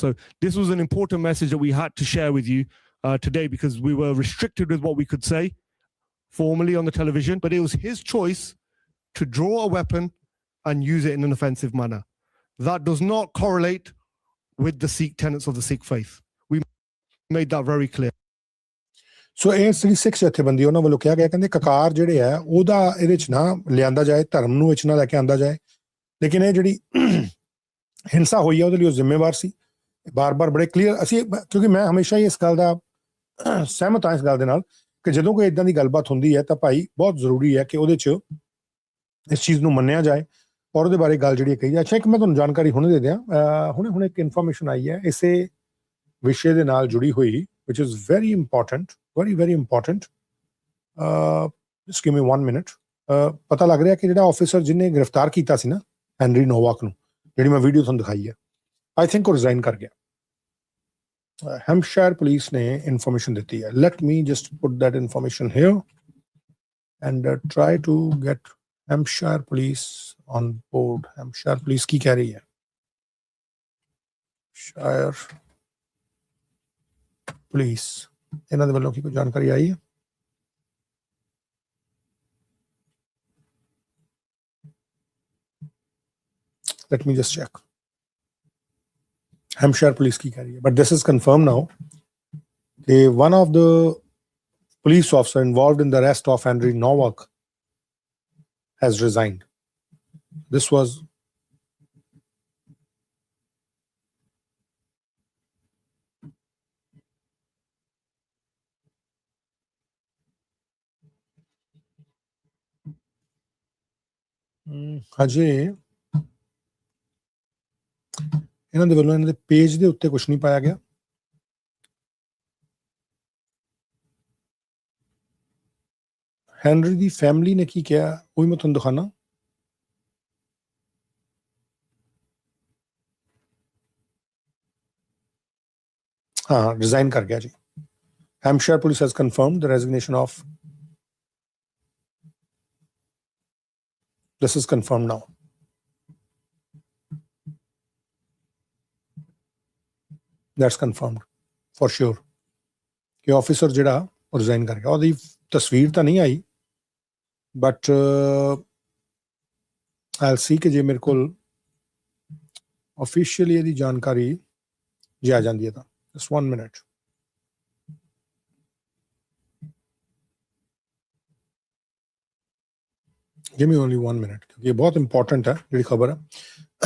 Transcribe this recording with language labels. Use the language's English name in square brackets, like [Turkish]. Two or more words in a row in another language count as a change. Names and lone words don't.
[English] So this was an important message that we had to share with you today, because we were restricted with what we could say formally on the television, but it was his choice to draw a weapon and use it in an offensive manner. That does not correlate with the Sikh tenets of the Sikh faith. We made that very clear. [Punjabi] ਸੋ ਇਹ ਜਿਹੜੀ ਸਿੱਖ ਜਥੇਬੰਦੀ ਉਹਨਾਂ ਵੱਲੋਂ ਕਿਹਾ ਗਿਆ, ਕਹਿੰਦੇ ਕਕਾਰ ਜਿਹੜੇ ਆ ਉਹਦਾ ਇਹਦੇ ਚ ਨਾ ਲਿਆਂਦਾ ਜਾਏ, ਧਰਮ ਨੂੰ ਵਿੱਚ ਨਾ ਲੈ ਕੇ ਆਂਦਾ ਜਾਏ, ਲੇਕਿਨ ਇਹ ਜਿਹੜੀ ਹਿੰਸਾ ਹੋਈ ਆ ਉਹਦੇ ਲਈ ਉਹ ਜ਼ਿੰਮੇਵਾਰ ਸੀ। ਬਾਰ-ਬਾਰ ਬੜੇ ਕਲੀਅਰ ਅਸੀਂ, ਕਿਉਂਕਿ ਮੈਂ ਹਮੇਸ਼ਾ ਹੀ ਇਸ ਗੱਲ ਦਾ ਸਹਿਮਤ ਹਾਂ ਇਸ ਗੱਲ ਦੇ ਨਾਲ ਕਿ ਜਦੋਂ ਕੋਈ ਇਦਾਂ ਦੀ ਗੱਲਬਾਤ ਹੁੰਦੀ ਹੈ ਤਾਂ ਭਾਈ ਬਹੁਤ ਜ਼ਰੂਰੀ ਹੈ ਕਿ ਉਹਦੇ ਚ ਇਸ ਚੀਜ਼ ਨੂੰ ਮੰਨਿਆ ਜਾਏ ਔਰ ਉਹਦੇ ਬਾਰੇ ਗੱਲ ਜਿਹੜੀ ਕਹੀ ਜਾਏ। ਅੱਛਾ, ਇੱਕ ਮੈਂ ਤੁਹਾਨੂੰ ਜਾਣਕਾਰੀ ਹੁਣੇ ਦੇ ਦਿਆਂ, ਹੁਣੇ ਇੱਕ ਇਨਫੋਰਮੇਸ਼ਨ ਆਈ ਹੈ ਇਸੇ ਵਿਸ਼ੇ ਦੇ ਨਾਲ ਜੁੜੀ ਹੋਈ, [English] which is very important, very important. Just give me 1 minute. [Punjabi] ਪਤਾ ਲੱਗ ਰਿਹਾ ਕਿ ਜਿਹੜਾ ਆਫੀਸਰ ਜਿਹਨੇ ਗ੍ਰਿਫਤਾਰ ਕੀਤਾ ਸੀ ਨਾ ਹੈਨਰੀ ਨੋਵਾਕ ਨੂੰ, ਜਿਹੜੀ ਮੈਂ ਵੀਡੀਓ ਤੁਹਾਨੂੰ ਦਿਖਾਈ ਹੈ, [English] I think [Punjabi] ਉਹ ਰਿਜ਼ਾਈਨ ਕਰ ਗਿਆ। Hampshire Police ਨੇ ਇਨਫੋਰਮੇਸ਼ਨ ਦਿੱਤੀ ਹੈ। [English] Let me just put that information here and try to get Hampshire Police on board. [Punjabi] Hampshire Police ਕੀ ਕਹਿ ਰਹੀ ਹੈ? Hampshire Police ਇਹਨਾਂ ਦੇ ਵੱਲੋਂ ਕੀ ਕੋਈ ਜਾਣਕਾਰੀ ਆਈ ਹੈ? [English] Let me just check. [Punjabi] Hampshire Police ਕੀ ਕਹਿ ਰਹੀ ਹੈ? [English] But this is confirmed now. One of the police officer involved in the arrest of Henry Nowak has resigned. This was [Punjabi] ਹਜੇ ਇਹਨਾਂ ਦੇ ਵੱਲੋਂ ਇਹਨਾਂ ਦੇ ਪੇਜ ਦੇ ਉੱਤੇ ਕੁਝ ਨਹੀਂ ਪਾਇਆ ਗਿਆ। ਹੈਨਰੀ ਦੀ ਫੈਮਿਲੀ ਨੇ ਕੀ ਕਿਹਾ ਉਹ ਵੀ ਮੈਂ ਤੁਹਾਨੂੰ ਦਿਖਾਣਾ। ਹਾਂ, ਰਿਜ਼ਾਈਨ ਕਰ ਗਿਆ ਜੀ। [English] Hampshire Police has confirmed the resignation of. This is confirmed now. That's confirmed for sure. [Punjabi] ਕਿ ਆਫੀਸਰ ਜਿਹੜਾ ਉਹ ਰਿਜ਼ਾਈਨ ਕਰ ਗਿਆ। ਉਹਦੀ ਤਸਵੀਰ ਤਾਂ ਨਹੀਂ ਆਈ, [English] but I'll see [Punjabi] ਕਿ ਜੇ ਮੇਰੇ ਕੋਲ officially ਇਹਦੀ ਜਾਣਕਾਰੀ ਜੇ ਆ ਜਾਂਦੀ ਹੈ ਤਾਂ। [English] Just 1 minute. Give me only 1 minute, [Punjabi] ਕਿਉਂਕਿ ਇਹ ਬਹੁਤ ਇੰਪੋਰਟੈਂਟ ਹੈ ਜਿਹੜੀ ਖਬਰ ਹੈ।